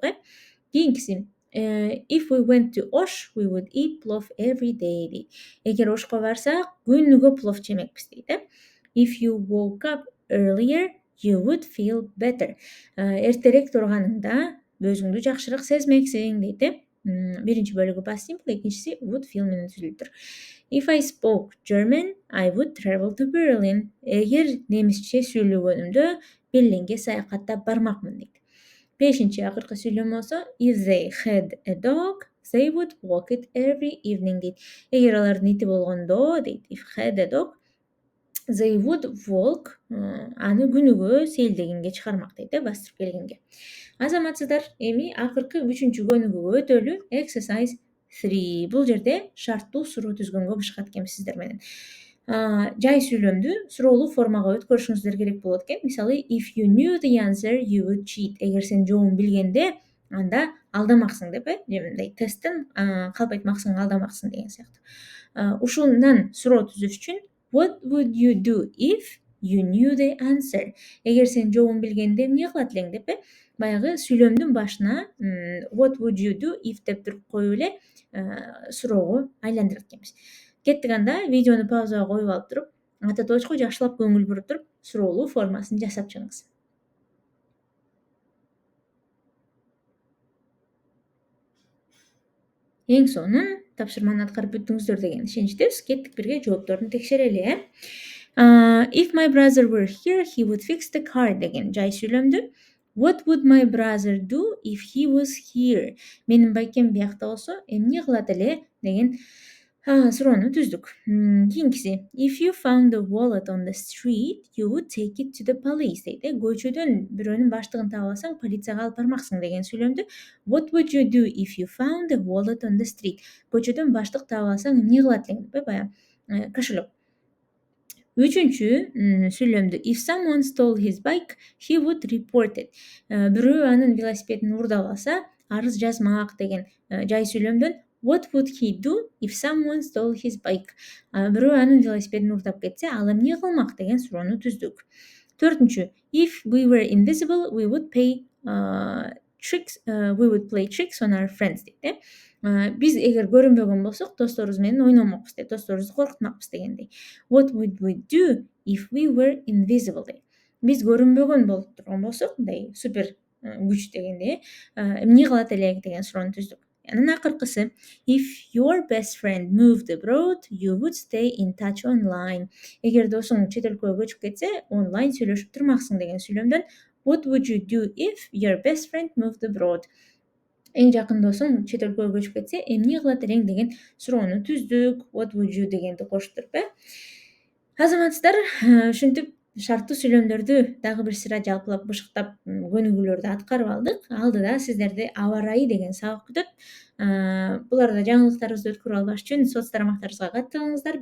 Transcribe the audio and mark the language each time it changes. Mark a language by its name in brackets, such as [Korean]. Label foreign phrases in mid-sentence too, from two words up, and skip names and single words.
[English] Кийинкиси if we went to Osh, we would eat plov every day дейт. [Kyrgyz] Эгер Ошко барсак, күнүгө плов жемекпиз дейт. [English] If you woke up earlier, you would feel better. [Kyrgyz] Эртерээк турганыңда өзүңдү жакшыраак сезмексиң дейт. Биринчи бөлүгү [English] past simple, [Kyrgyz] экинчиси [English] would feel [Kyrgyz] менен түзүлүптүр. [English] If I spoke German, I would travel to Berlin. [Kyrgyz] Эгер немисче сүйлөгөнүмдө Берлинге саякаттап бармакмын дейт. Бешинчи акыркы сүйлөм болсо, [English] if they had a dog, they would walk it every evening дейт. [Kyrgyz] Эгер алардын ити болгондо дейт, [English] if had a dog, they would walk, [Kyrgyz] аны күнүгө сейилдегенге чыгармак дейт, бастырып келгенге. Азаматсыздар, эми акыркы 3-чү көнүгүүгө өтөлү. [English] Exercise 3. [Kyrgyz] Бул жерде шарттуу суроо түзгөнгө бышкат экенбиз сиздер менен. Жай сүйлөмдү суроолуу формага өткөрүшүңүздөр керек болот экен. Мисалы, [English] if you knew the answer, you would cheat. [Kyrgyz] Эгер сен жообун билгенде, анда алдамаксың деп, же мындай тесттен калп айтмаксың, алдамаксың деген сыяктуу. Ушундан суроо түзүш үчүн [English] what would you do if you knew the answer? [Kyrgyz] Эгер сен жообун билгенде эмне кылат элең деп, баягы сүйлөмдүн башына [English] what would you do if [Kyrgyz] деп туруп коюп эле суроого айландырат экенбиз. Кеттик анда, видеону паузага коюп алып туруп, ата точко жакшылап көңүл буруп туруп, суроолуу формасын жасап чыгыңыз. Эң сонун тапшырманы аткарып бүттүңүздөр деген ишеничтебиз. Кеттик бирге жоопторун текшерели. [English] If my brother were here, he would fix the car [Kyrgyz] деген жай сүйлөмдү. [English] What would my brother do if he was here? [Kyrgyz] Менин байкем биякта болсо, эмне кылат эле деген суроону түздүк. Кийинкиси, [English] if you found a wallet on the street, you would take it to the police дейт. [Kyrgyz] Көчөдөн бирөөнүн баштыгын таап алсаң, полицияга алып бармаксың деген сүйлөмдү. [English] What would you do if you found a wallet on the street? [Kyrgyz] Көчөдөн баштык таап алсаң, эмне кылат элең деп, баягы кошелек. Үчүнчү сүйлөмдү [English] if someone stole his bike, he would report it. [Kyrgyz] Бирөө анын велосипедин уурдап алса, арыз жазмак деген жай сүйлөмдөн [English] what would he do if someone stole his bike? [Kyrgyz] Бирөө анын велосипедин уурдап кетсе, ал эмне кылмак деген суроону түздүк. [English] Төртүнчү if we were invisible, we would play tricks on our friends дейт. [Kyrgyz] Биз эгер көрүнбөгөн болсок, досторубуз менен ойномокпуз дейт, досторубузду коркутмакпыз дегендей. [English] What would we do if we were invisible дейт. [Kyrgyz] Биз көрүнбөгөн болуп турган болсок, мындай супер күч дегендей, эмне кылат элек деген суроону түздүк. Анан акыркысы [English] if your best friend moved abroad, you would stay in touch online. [Kyrgyz] Эгер досуң чет өлкөгө көчүп кетсе, онлайн сүйлөшүп турмаксың деген сүйлөмдөн [English] what would you do if your best friend moved abroad? [Kyrgyz] Эң жакын досуң чет өлкөгө көчүп кетсе, эмне кылат элең деген суроону түздүк. [English] What would you [Kyrgyz] дегенди коштуруп, азаматсыздар, ушинтип шарттуу сүйлөмдөрдү дагы бир сыйра жалпылап бышыктап көнүгүүлөрдү аткарып алдык. Алдыда сиздерди аба ырайы деген сабак күтөт. Буларда жаңылыктарыбызды өткөрүп албаш үчүн соц тармактарыбызга катталыңыздар.